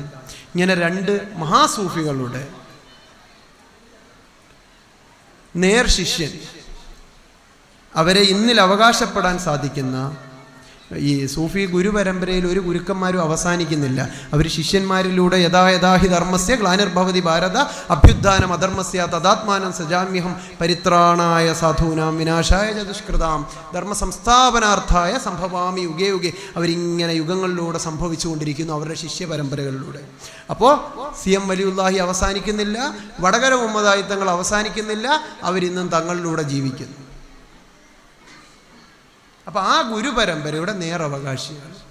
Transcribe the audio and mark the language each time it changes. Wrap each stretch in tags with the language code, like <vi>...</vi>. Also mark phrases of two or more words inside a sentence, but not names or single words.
<ml>ഇങ്ങനെ 2 മഹാസൂഫികളുടെ നേർ ശിഷ്യൻ. അവരെ ഇന്നിൽ അവകാശപ്പെടാൻ സാധിക്കുന്ന ഈ സൂഫി ഗുരുപരമ്പരയിൽ ഒരു ഗുരുക്കന്മാരും അവസാനിക്കുന്നില്ല. അവർ ശിഷ്യന്മാരിലൂടെ</ml> <sa>യഥാഹി ധർമ്മസ്യ ഗ്ലാനിർഭവതി ഭാരത അഭ്യുത്ഥാനം അധർമ്മസ്യ തദാത്മാനം സജാമ്യഹം പരിത്രാണായ സാധൂനാം വിനാശായ ചതുഷ്കൃതാം ധർമ്മ സംസ്ഥാപനാർത്ഥായ സംഭവാമി യുഗേ യുഗേ.</sa> <ml>അവരിങ്ങനെ യുഗങ്ങളിലൂടെ സംഭവിച്ചുകൊണ്ടിരിക്കുന്നു അവരുടെ ശിഷ്യ പരമ്പരകളിലൂടെ. അപ്പോൾ CM വലിയുല്ലാഹി അവസാനിക്കുന്നില്ല, വടകര മുഹമ്മദ് ഹാജി തങ്ങൾ അവസാനിക്കുന്നില്ല, അവരിന്നും തങ്ങളിലൂടെ ജീവിക്കുന്നു. അപ്പം ആ ഗുരുപരമ്പരയുടെ നേരവകാശിയാണ്.</ml>